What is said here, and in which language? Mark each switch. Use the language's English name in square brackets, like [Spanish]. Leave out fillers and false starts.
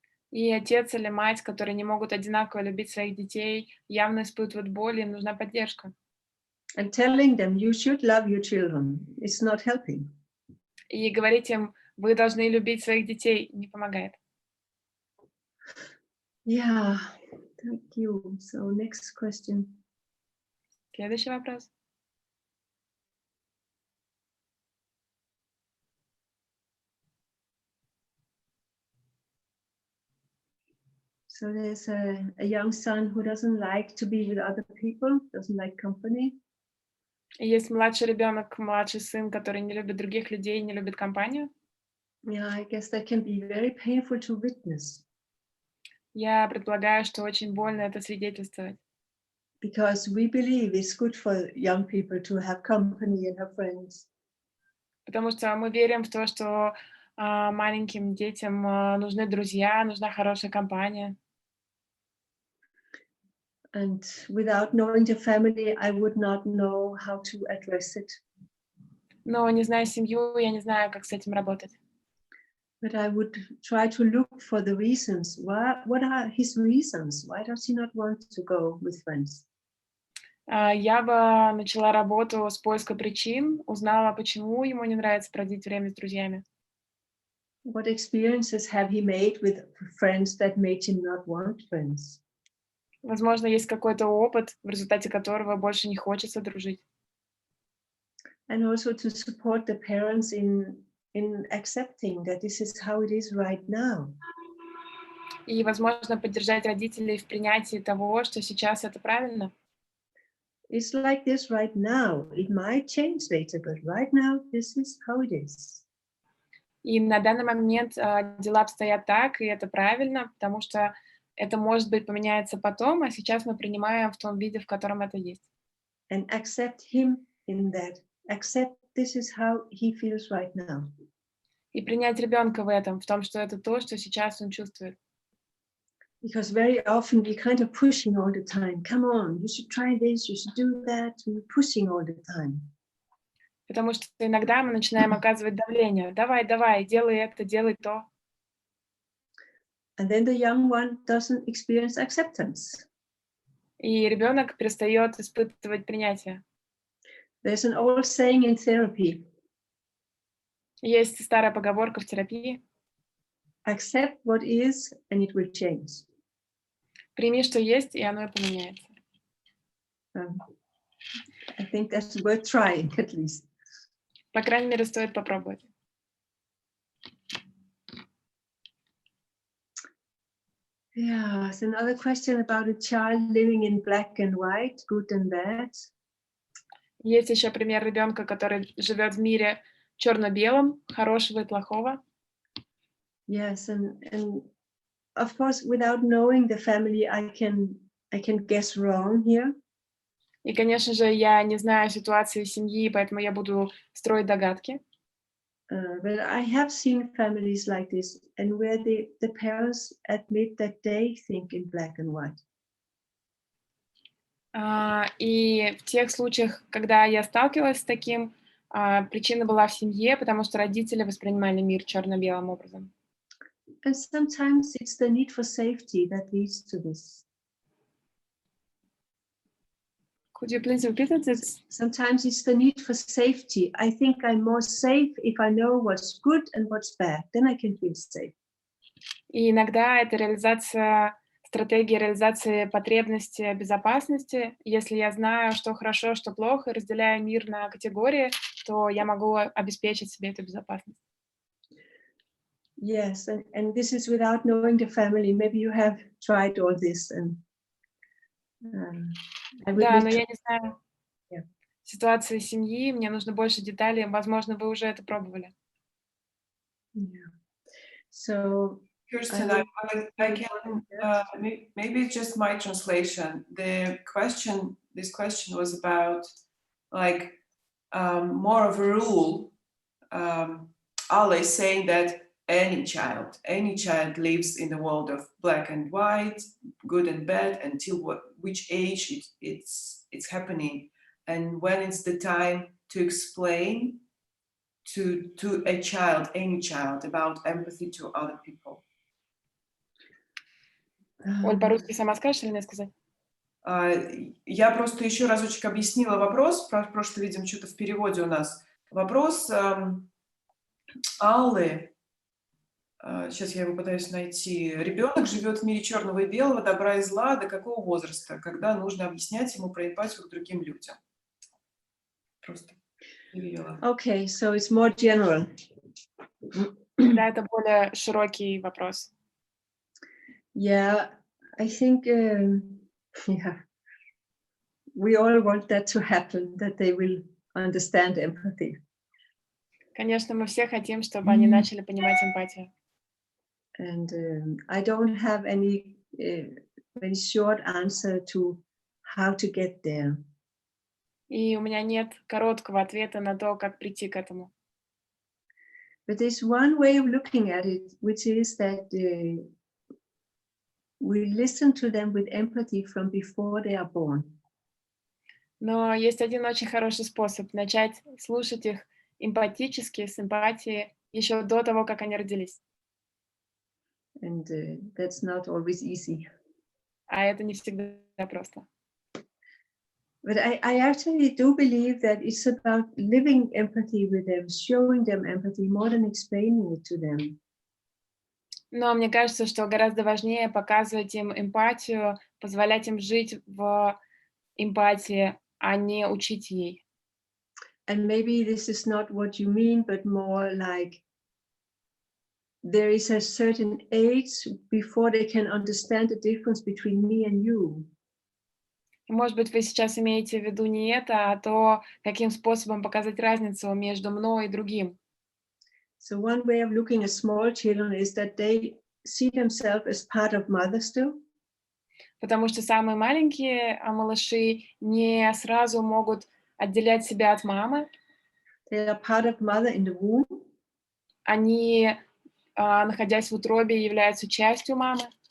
[Russian] И отец или мать, которые не могут одинаково любить своих детей, явно испытывают боль, им нужна поддержка. [English] And telling them you should love your children is not helping. [Russian] И говорить им, вы должны любить своих детей, не помогает. [English] Yeah, thank you. So next question. [Russian] Следующий вопрос. [English] So there's a young son who doesn't like to be with other people, doesn't like company. [Russian] И есть младший ребенок, младший сын, который не любит других людей, не любит компанию. [English] Yeah, I guess that can be very painful to witness. [Russian] Я предполагаю, что очень больно это свидетельствовать. [English] Because we believe it's good for young people to have company and have friends. [Russian] Потому что мы верим в то, что маленьким детям нужны друзья, нужна хорошая компания. [English] And without knowing the family, I would not know how to address it. [Russian] Но не зная семью, я не знаю, как с этим работать. [English] But I would try to look for the reasons. What are his reasons? Why does he not want to go with friends? [Russian] Я бы начала работу с поиска причин, узнала, почему ему не нравится проводить время с друзьями. [English] What experiences have he made with friends that made him not want friends? [Russian] Возможно, есть какой-то опыт, в результате которого больше не хочется дружить. [English] And also to support the parents in accepting that this is how it is right now. [Russian] И, возможно, поддержать родителей в принятии того, что сейчас это правильно. [English] It's like this right now. It might change later, but right now, this is how it is. [Russian] И на данный момент дела обстоят так, и это правильно, потому что это, может быть, поменяется потом, а сейчас мы принимаем в том виде, в котором это есть. [English] And accept him in that. Accept this is how he feels right now. [Russian] И принять ребенка в этом, в том, что это то, что сейчас он чувствует. [English] Because very often we're kind of pushing all the time. Come on, you should try this, you should do that. We're pushing all the time. [Russian] Потому что иногда мы начинаем оказывать давление. Давай, давай, делай это, делай то. [English] And then the young one doesn't experience acceptance. [Russian] И ребенок перестает испытывать принятие. [English] There's an old saying in therapy. [Russian] Есть старая поговорка в терапии. [English] Accept what is and it will change. [Russian] Прими, что есть, и оно и поменяется. [English] I think that's worth trying at least. [Russian] По крайней мере, стоит попробовать. [English] Yeah, there's another question about a child living in black and white, good and bad. [Russian] Есть еще пример ребенка, который живет в мире черно-белом, хорошего и плохого. [English] Yes, and of course, without knowing the family, I can guess wrong here. [Russian] И, конечно же, я не знаю ситуации семьи, поэтому я буду строить догадки. [English] But I have seen families like this, and where the parents admit that they think in black and white. [Russian] И в тех случаях, когда я сталкивалась с таким, причина была в семье, потому что родители воспринимали мир черно-белым образом. [English] And sometimes it's the need for safety that leads to this. Could you please repeat it? Sometimes it's the need for safety. I think I'm more safe if I know what's good and what's bad. Then I can feel safe. [Russian] И иногда это стратегия реализации потребности безопасности. Если я знаю, что хорошо, что плохо, и разделяю мир на категории, то я могу обеспечить себе эту безопасность. [English] Yes, and this is without knowing the family. Maybe you have tried all this, and [Russian] да, но я не знаю ситуации семьи, мне нужно больше деталей. Возможно, вы уже это пробовали. [English] Yeah. So, Kirsten, I can, maybe it's just my translation. This question was about like more of a rule. Allah is saying that any child lives in the world of black and white, good and bad, until which age it's happening, and when it's the time to explain to a child, any child, about empathy to other people. [Russian] Оль, по-русски сама скажешь или мне сказать? Я просто еще разочек объяснила вопрос, потому что, видимо, что-то в переводе у нас. Вопрос Аллы. Сейчас я его пытаюсь найти. Ребенок живет в мире черного и белого, добра и зла. До какого возраста? Когда нужно объяснять ему про эмпатию к другим людям? Просто перевела. [English] Okay, so it's more general. [Russian] Да, это более широкий вопрос. [English] Yeah, I think, yeah, we all want that to happen, that they will understand empathy. [Russian] Конечно, мы все хотим, чтобы они начали понимать эмпатию. [English] And I don't have any very short answer to how to get there. [Russian] И у меня нет короткого ответа на то, как прийти к этому. [English] But there's one way of looking at it, which is that we listen to them with empathy from before they are born. [Russian] Но есть один очень хороший способ начать слушать их эмпатически, с эмпатией, еще до того, как они родились. [English] And that's not always easy. [Russian] А это не всегда просто. [English] But I actually do believe that it's about living empathy with them, showing them empathy more than explaining it to them. [Russian] Но мне кажется, что гораздо важнее показывать им эмпатию, позволять им жить в эмпатии, а не учить ей. [English] And maybe this is not what you mean, but more like there is a certain age before they can understand the difference between me and you. [Russian] Может быть, вы сейчас имеете в виду не это, а то, каким способом показать разницу между мной и другим. [English] So one way of looking at small children is that they see themselves as part of mothers too. [Russian] Потому что самые маленькие малыши не сразу могут отделять себя от мамы. [English] They are part of mother in the womb. [Russian] Они, находясь в утробе, являются частью мамы.